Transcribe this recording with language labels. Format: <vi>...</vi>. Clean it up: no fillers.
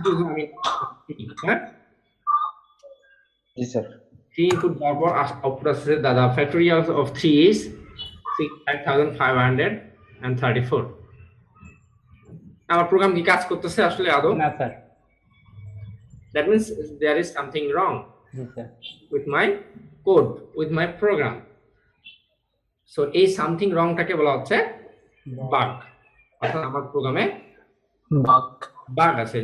<bn>আমি হ্যাঁ, জি sir. 3 input দেওয়ার পর আউটপুট আসছে দাদা ফ্যাক্টোরিয়াল অফ 3 is 6534। আমার প্রোগ্রাম কি কাজ করতেছে আসলে আদৌ? না sir.</bn> <en>That means there is something wrong</en> <bn>G sir.</bn> <en>with my code, with my program.</en> <bn>So এই সামথিং রংটাকে বলা হচ্ছে বাগ। অর্থাৎ আমার প্রোগ্রামে বাগ আছে।</bn>